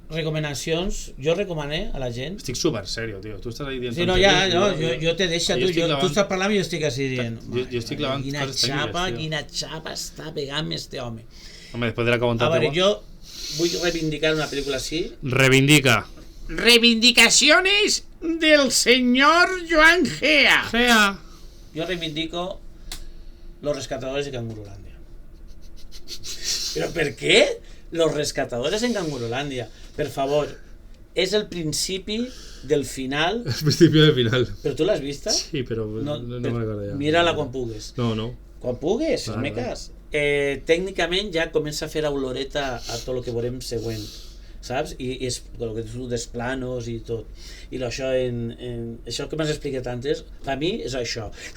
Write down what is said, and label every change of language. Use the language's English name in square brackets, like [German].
[Catalan] Recomanacions, jo recomané a la gent. Estic super serio, tio. Tu estàs ahí dient... Sí, jo te deixo, tu estàs parlant i jo estic així dient... Jo estic clavant coses tècniques, quina xapa està pegant este home. Home, després de la que a veure, jo vull reivindicar una pel·lícula així. Reivindica. [Spanish] Reivindicaciones del señor Joan Gea. yo reivindico Los Rescatadores de Cangurolandia. ¿Pero por qué? Los Rescatadores en Cangurolandia. Por favor, es el principi del final. El principio del final. [Catalan] ¿Però tu l'has vista? Sí, però no me'n recordo ja. Mira-la quan pugues. No. Quan pugues, Vale. meques. Tècnicament ja comença a fer oloreta a tot el que veurem següent, saps? I és el que tu dels planos i tot. I això això que m'has explicat antes, per mi és això.